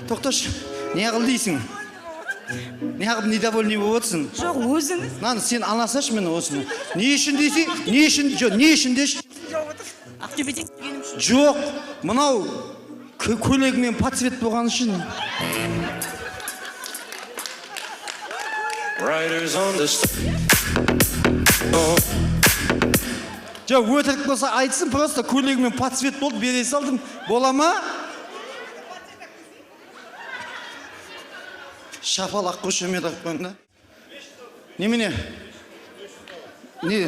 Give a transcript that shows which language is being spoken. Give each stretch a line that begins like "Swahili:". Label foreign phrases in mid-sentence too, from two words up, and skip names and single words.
Kazakh: Тоқташ, не қыл дейсің? Неғып недовольный болып отырсың? Жоқ, өзіңіз. Нан, сен анасашы мені осыны. Не үшін дейсің? Не үшін деші? Ақтөбеден келгенім үшін. Жоқ, мынау көйлегімен подсвет болған үшін.
English: Riders on the
Kazakh: Жоқ, өтірік болса айтсын, просто көйлегімен подсвет болды, бере салдым. Бола ма? Шапалақ қошемет ақпанда. Немене? Не?